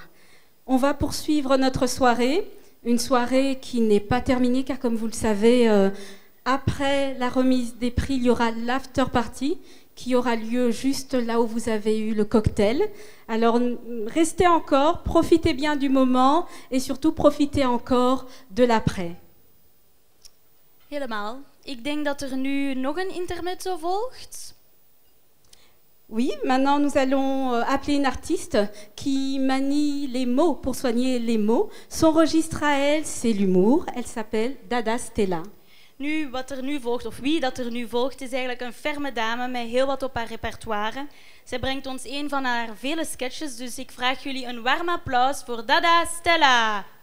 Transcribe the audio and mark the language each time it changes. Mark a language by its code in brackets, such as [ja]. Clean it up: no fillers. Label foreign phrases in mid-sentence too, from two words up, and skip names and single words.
[fr] On va poursuivre notre soirée, une soirée qui n'est pas terminée car comme vous le savez, après la remise des prix, il y aura l' [en] after party [fr] qui aura lieu juste là où vous avez eu le cocktail. Alors restez encore, profitez bien du moment et surtout profitez encore de l'après. [nl] Helemaal. Ik denk dat nu nog een intermezzo volgt. [fr] Oui, maintenant nous allons appeler une artiste qui manie les mots pour soigner les mots. Son registre à elle, c'est l'humour. Elle s'appelle Dada Stella. [nl] Nu, wat er nu volgt, of wie dat er nu volgt, is eigenlijk een ferme dame met heel wat op haar repertoire. Zij brengt ons een van haar vele sketches, dus ik vraag jullie een warm applaus voor Dada Stella.